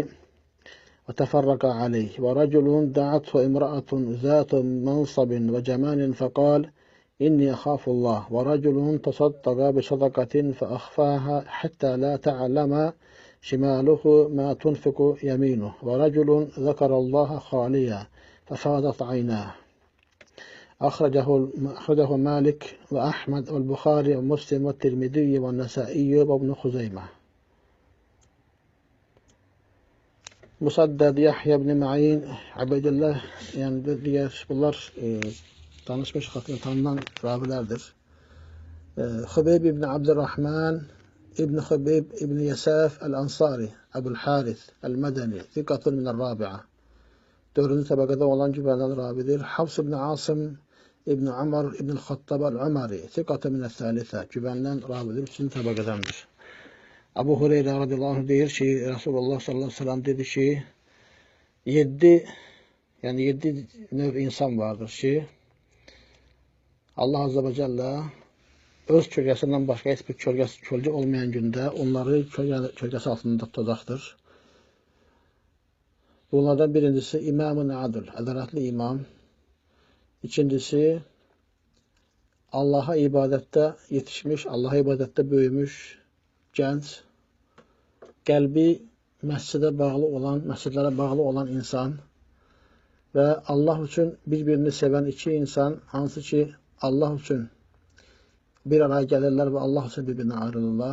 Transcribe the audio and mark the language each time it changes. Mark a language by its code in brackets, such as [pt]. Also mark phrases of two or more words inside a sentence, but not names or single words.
[ar] وتفرقا عليه ورجل دعته امرأة ذات منصب وجمال فقال إني أخاف الله ورجل تصدق بصدقة فأخفاها حتى لا تعلم شماله ما تنفق يمينه ورجل ذكر الله خاليا ففاضت عيناه. أخرجه مالك وأحمد والبخاري ومسلم والترمذي والنسائي وابن خزيمة. [az] Musaddad, Yahya ibn Ma'in, Ubeydillah, yəni digər bunlar tanışmış, tanınan ravilərdir. Hubeyb ibn Abdurrahman, İbn Hubeyb ibn Yasaf el-Ansari, Abul Harith el-Medeni, [ar] ثقة من الرابعة. [az] 4-cü təbəqədə olan güvənilən ravidir. Hafs ibn Asim, İbn Umar ibn Xattab el-Umari, [ar] ثقة من الثالثة, [az] güvənilən ravidir, 3-cü təbəqədəndir. Abu Hureyre [ar] رضي الله عنه [az] deyir ki, Rasulullah [ar] صلى الله عليه وسلم [az] dedi ki, 7 növ insan vardır ki, [ar] الله عز وجل [az] öz kölgəsindən başqa heç bir kölgə olmayan gündə onları kölgəsi altında tutacaqdır. Bunlardan birincisi İmam-ı Adil, ədalətli imam. İkincisi Allah'a ibadətdə yetişmiş, Allah'a ibadətdə böyümüş gənc, qəlbi məscidlərə bağlı olan insan və Allah üçün bir-birini sevən 2 insan, hansı ki Allah üçün bir araya gəlirlər və Allah üçün bir-birindən ayrılırlar.